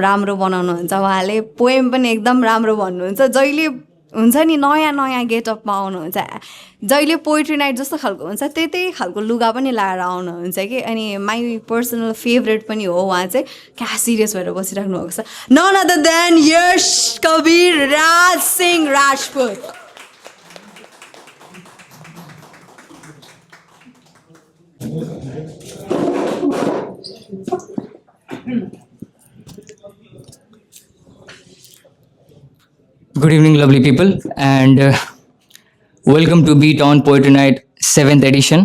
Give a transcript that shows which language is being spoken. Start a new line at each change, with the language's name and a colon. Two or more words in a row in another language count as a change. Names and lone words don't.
Nepali: राम्रो बनाउनुहुन्छ उहाँले पोएम पनि एकदम राम्रो भन्नुहुन्छ जहिले हुन्छ नि नयाँ नयाँ गेटअपमा आउनुहुन्छ जहिले
English: poetry night
Nepali: जस्तो खालको हुन्छ त्यही खालको लुगा पनि लाएर आउनुहुन्छ कि अनि
English: my personal favorite
Nepali: पनि हो उहाँ चाहिँ क्या सिरियस भएर बसिराख्नु भएको छ
English: none other than
Nepali: यश कबीर राज सिंह राजपूत
English: Good evening, lovely people, and welcome to Beat on Poetry Night 7th edition.